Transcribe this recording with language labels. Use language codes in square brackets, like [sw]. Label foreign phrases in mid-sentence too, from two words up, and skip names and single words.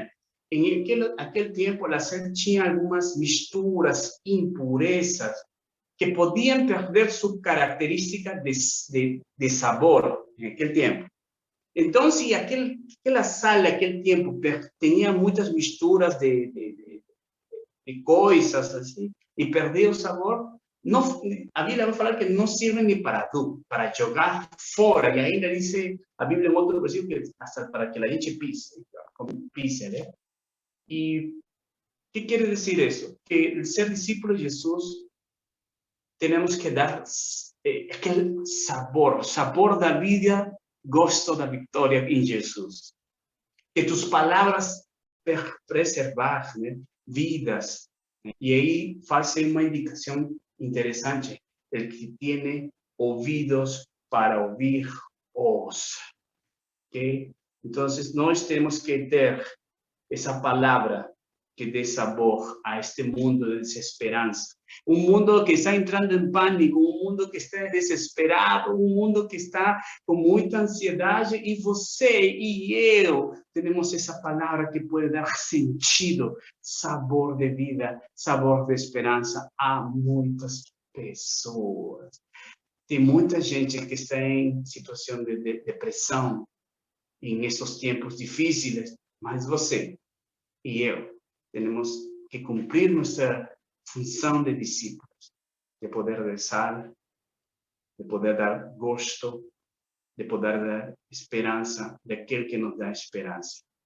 [es] En aquel tiempo la sal tenía algunas mixturas, impurezas, que podían perder su característica de sabor en aquel tiempo. Entonces, aquella sal de aquel tiempo tenía muchas mixturas de cosas así, y perdía el sabor. No, [pt] a Bíblia vai falar que não serve nem para tu, para jogar fora. E ainda diz a Bíblia em outro versículo que hasta para que a gente pise, né? E o que quer dizer isso? Que ser discípulo de Jesus, temos que dar aquele sabor da vida, gosto da vitória em Jesus. Que tus palavras preservar, né? Vidas. E aí faz uma indicação interesante, [es] el que tiene oídos para oír, [pt] ouça. ¿Okay? Entonces, nós temos que ter essa palavra que dê sabor a este mundo de desesperança. [es] Un mundo que está entrando en pánico, un mundo que está desesperado, un mundo que está con mucha ansiedade, y você y eu tenemos esa palabra que puede dar sentido, sabor de vida, sabor de [pt] esperança a muitas pessoas. Tem muita gente que está em situação de depressão em esses tempos difíceis, mas você e eu temos que cumprir nossa função de discípulos, de poder dar sal, de poder dar gosto, de poder dar esperança daquele que nos dá esperança.